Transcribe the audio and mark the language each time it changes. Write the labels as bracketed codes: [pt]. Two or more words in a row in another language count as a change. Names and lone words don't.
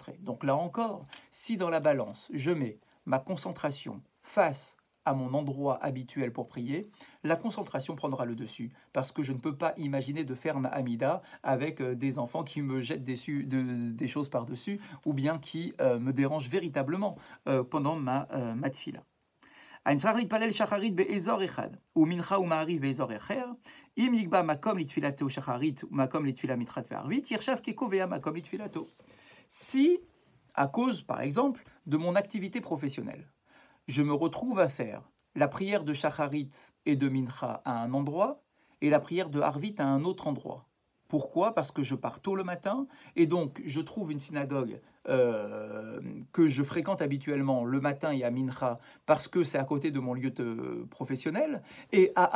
[fr] Donc là encore, si dans la balance, je mets ma concentration face à mon endroit habituel pour prier, la concentration prendra le dessus, parce que je ne peux pas imaginer de faire ma Hamida avec des enfants qui me jettent des choses par-dessus, ou bien qui me dérangent véritablement pendant ma tfila. [he] אם צריך להתפלל שחרית באזור אחד, ומנחה ומעריב באזור אחר, אם יקבע מקום לתפילתו שחרית ומקום לתפילה מנחה וערבית, יחשב כקובע מקום לתפילתו. [fr] Si, à cause, par exemple, de mon activité professionnelle, je me retrouve à faire la prière de shacharit et de mincha à un endroit, et la prière de harvit à un autre endroit. Pourquoi? Parce que je pars tôt le matin, et donc je trouve une synagogue que je fréquente habituellement le matin et à Mincha, parce que c'est à côté de mon lieu professionnel, et à